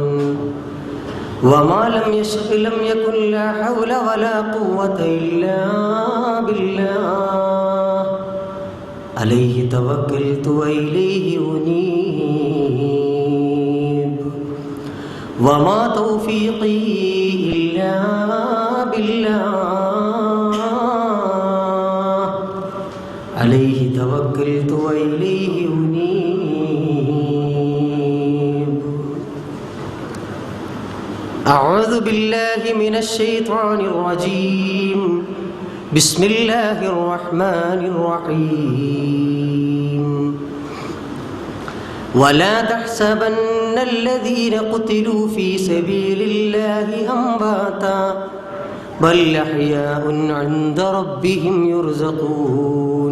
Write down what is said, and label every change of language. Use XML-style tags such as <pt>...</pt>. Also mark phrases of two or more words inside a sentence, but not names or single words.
<ar>وما لم يشأ لم يكن لا حول ولا قوة إلا بالله عليه توكلت وإليه أنيب. وما توفيقي إلا بالله عليه توكلت وإليه أنيب. أعوذ بالله من الشيطان الرجيم. بسم الله الرحمن الرحيم. ولا تحسبن الذين قتلوا في سبيل الله أمواتا بل أحياء عند ربهم يرزقون.</ar>